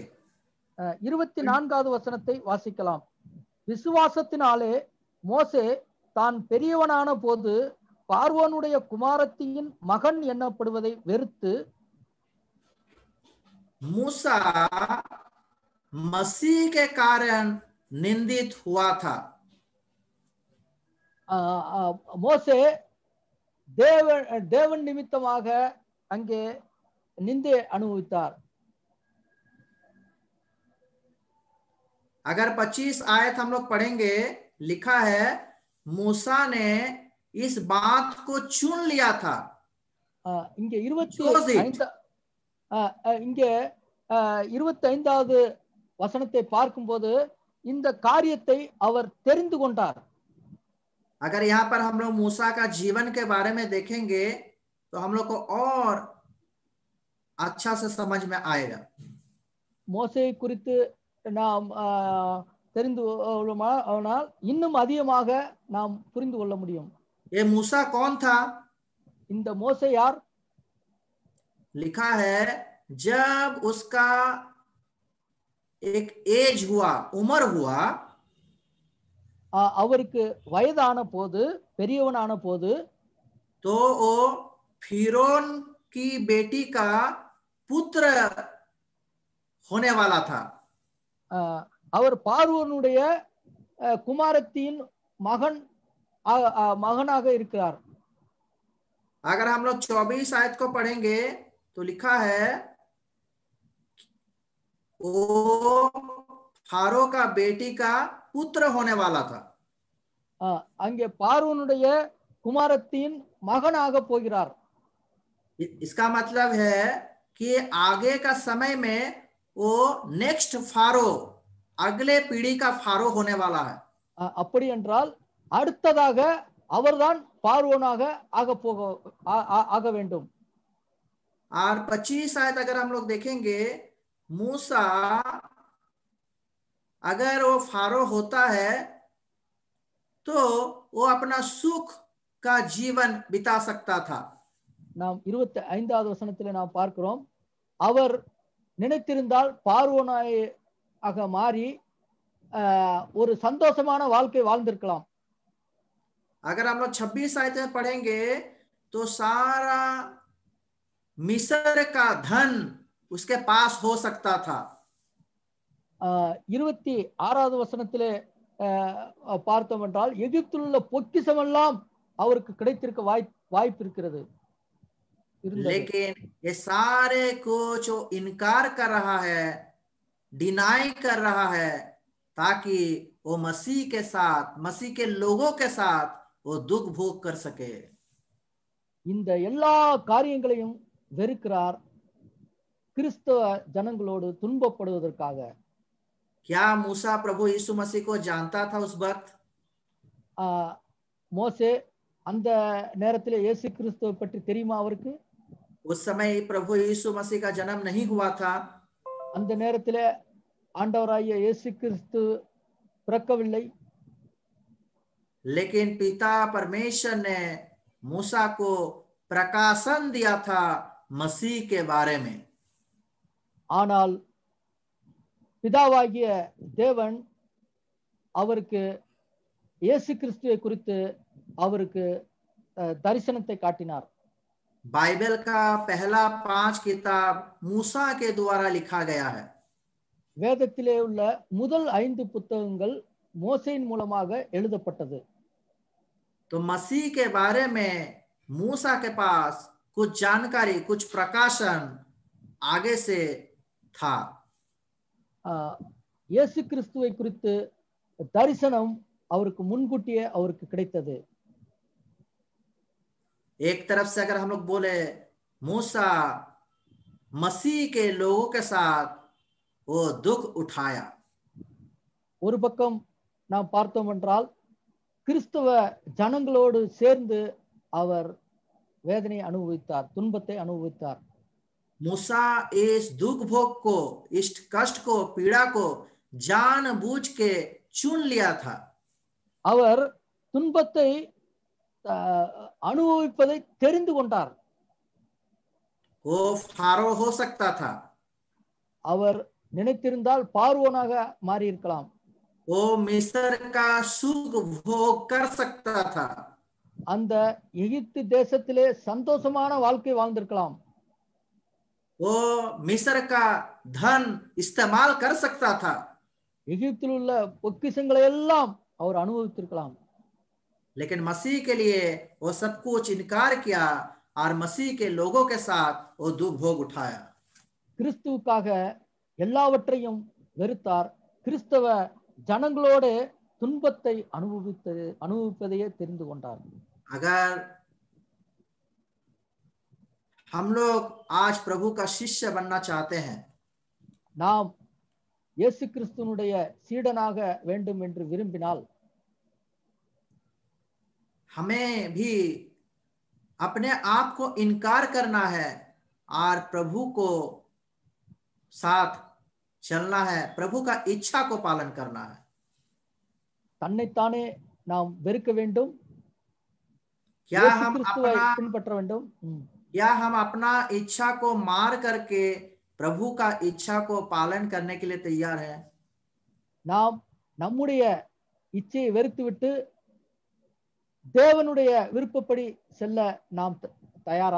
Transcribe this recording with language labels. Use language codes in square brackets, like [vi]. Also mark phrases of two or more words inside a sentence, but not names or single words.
[ta] 24வது வசனத்தை வாசிக்கலாம். விசுவாசத்தினாலே மோசே தான் பெரியவனான போது பார்வோனுடைய குமாரத்தியின் மகன் எண்ணப்படுவதை வெறுத்து, [hi] मूसा मसीह के कारण निंदित हुआ था. [ta] மோசே தேவன் நிமித்தமாக அங்கே நிந்தை அனுபவித்தார். [hi] अगर 25 आयत हम लोग पढ़ेंगे, लिखा है मूसा ने इस बात को चुन लिया था. [ta] இங்கே 25வது வசனத்தை பார்க்கும்போது இந்த காரியத்தை அவர் தெரிந்து கொண்டார். [hi] अगर यहाँ पर हम लोग मूसा का जीवन के बारे में देखेंगे तो हम लोग को और अच्छा से समझ में आएगा. [ta] மோசே குறித்து நாம் தெரிந்து கொள்ளாமல் இன்னும் அதிகமாக நாம் புரிந்து கொள்ள முடியும். [hi] ये मूसा कौन था? [ta] இந்த மோசே யார்? [hi] लिखा है जब उसका एक एज हुआ, उम्र हुआ, [ta] அவருக்கு வயதான போது, பெரியவனான போது, [hi] तो वो फिरौन की बेटी का पुत्र होने वाला था. [ta] அவர் பார்வோனுடைய குமாரத்தின் மகனாக இருக்கிறார். [hi] अगर हम लोग 24 आयत को पढ़ेंगे तो लिखा है वो फारो का बेटी का पुत्र होने वाला था. [ta] அங்கே பார்வோனுடைய குமாரத்தின் மகனாக போகிறார். [hi] इसका मतलब है कि आगे का समय में वो नेक्स्ट फारो, अगले पीढ़ी का फारो होने वाला है. [ta] அப்படி என்றால் அடுத்ததாக அவர்தான் பார்வோனாக ஆக வேண்டும். [hi] और 25 आयत अगर हम लोग देखेंगे, मूसा अगर वो फारो होता है तो वो अपना सुख का जीवन बिता सकता था. [ta] நாம் 25வது வசனத்திலே நாம் பார்க்கிறோம், அவர் நினைத்திருந்தால் பார்வோனாக மாறி ஒரு சந்தோஷமான வாழ்க்கை வாழ்ந்திருக்கலாம். [hi] अगर हम लोग 26 आयत में पढ़ेंगे तो सारा मिस्र का धन उसके पास हो सकता था. [ta] 26வது வசனத்திலே பார்த்தோம் என்றால் எகிப்தில் உள்ள பொக்கிஷம் எல்லாம் அவருக்கு கிடைத்திருக்க வாய்ப்பு இருக்கிறது. [hi] लेकिन ये सारे को जो इनकार कर रहा है, डिनाई कर रहा है, ताकि वो मसीह के साथ, मसीह के लोगों के साथ वो दुख भोग कर सके. [ta] இந்த எல்லா காரியங்களையும் வெறுக்கிறார் கிறிஸ்தவ ஜனங்களோடு துன்பப்படுவதற்காக. [hi] क्या मूसा प्रभु यीशु मसीह को जानता था उस वक्त? [ta] மோசே அந்த நேரத்திலே இயேசு கிறிஸ்துவை பற்றி தெரியுமா அவருக்கு? [hi] उस समय प्रभु यीशु मसीह का जन्म नहीं हुआ था. [ta] அந்த நேரத்திலே ஆண்டவராகிய இயேசு கிறிஸ்து பிறக்கவில்லை. [hi] लेकिन पिता परमेश्वर ने मूसा को प्रकाशन दिया था मसीह के बारे में. [ta] ஆனால் பிதாவாகிய தேவன் அவருக்கு இயேசு கிறிஸ்துவை குறித்து அவருக்கு தரிசனத்தை காட்டினார். [hi] बाइबल का पहला 5 किताब मूसा के द्वारा लिखा गया है. [ta] வேதத்திலே உள்ள முதல் 5 புத்தகங்கள் மோசேயின் மூலமாக எழுதப்பட்டது. [hi] तो मसीह के बारे में मूसा के पास कुछ जानकारी, कुछ प्रकाशन आगे से था. [ta] இயேசு கிறிஸ்துவை குறித்து தரிசனம் அவருக்கு முன்கூட்டியே அவருக்கு கிடைத்தது. [hi] एक तरफ से अगर हम लोग बोले मूसा मसीह के लोगों के साथ वो दुख उठाया. [ta] ஒரு பக்கம் நாம் பார்த்தோம் என்றால் கிறிஸ்தவ ஜனங்களோடு சேர்ந்து அவர் வேதனை அனுபவித்தார், துன்பத்தை அனுபவித்தார். [hi] मूसा इस दुख भोग को, इस कष्ट को, पीड़ा को जानबूझ के चुन लिया था. [ta] அவர் துன்பத்தை அனுபவிப்பதை தெரிந்து கொண்டார். [hi] वो फारो हो सकता था. [ta] அவர் நினைத்திருந்தால் பார்வோனாக மாறி இருக்கலாம். [hi] वो मिस्र का सुख भोग कर सकता था. [ta] அந்த எகிப்து தேசத்திலே சந்தோஷமான வாழ்க்கை வாழ்ந்திருக்கலாம். [hi] वो मिस्र का धन इस्तेमाल कर सकता था. [ta] எகிப்தில் உள்ள பொக்கிஷங்களை எல்லாம் அவர் அனுபவித்திருக்கலாம். [hi] लेकिन मसीह के लिए वो सब कुछ इनकार किया और मसीह के लोगों के साथ वो दुख भोग उठाया. [ta] கிறிஸ்துவுக்காக எல்லாவற்றையும் வெறுத்தார். கிறிஸ்தவ ஜனங்களோடு துன்பத்தை அனுபவிப்பதையே தெரிந்து கொண்டார். [hi] अगर हम लोग आज प्रभु का शिष्य बनना चाहते हैं, [ta] நாம் இயேசு கிறிஸ்துவினுடைய சீடனாக வேண்டும் என்று விரும்பினால் [hi] हमें भी अपने आप को इनकार करना है और प्रभु को साथ चलना है, प्रभु का इच्छा को पालन करना है. [ta] தன்னைத்தானே நாம் வெறுக்க வேண்டும், [hi] क्या [ta] இயேசு [hi] हम [ta] கிறிஸ்துவை [hi] अपना [ta] பின்பற்ற வேண்டும். [hi] या हम अपना इच्छा को मार करके प्रभु का इच्छा को पालन करने के लिए तैयार हैं? [ta] நாம் நம்முடைய இச்சையை வெறுத்துவிட்டு தேவனுடைய விருப்பப்படி செல்ல நாம் தயாரா?